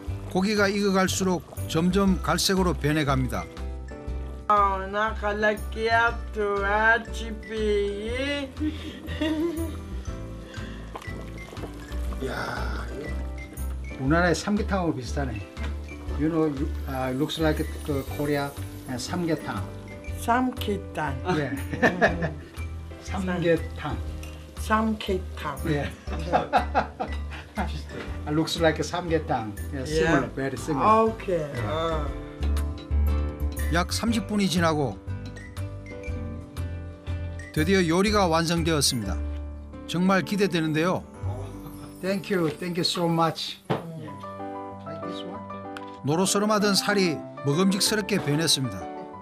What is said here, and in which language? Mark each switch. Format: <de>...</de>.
<ko>고기가 익어갈수록 점점 갈색으로 변해갑니다. Nakalagyan to HPE. 야, 우리나라의 삼계탕하고 비슷하네.</ko> <en>You know, looks like Korea 삼계탕. Samkitan. Yeah. 삼계탕. Samkitan. Yeah. Looks like 삼계탕. Yeah, similar, very similar. Okay.</en> <ko>약 30분이 지나고 드디어 요리가 완성되었습니다. 정말 기대되는데요.</ko> <en>Thank you so much. Like this one?</en> <ko>노릇스름하던 살이 먹음직스럽게 변했습니다.</ko>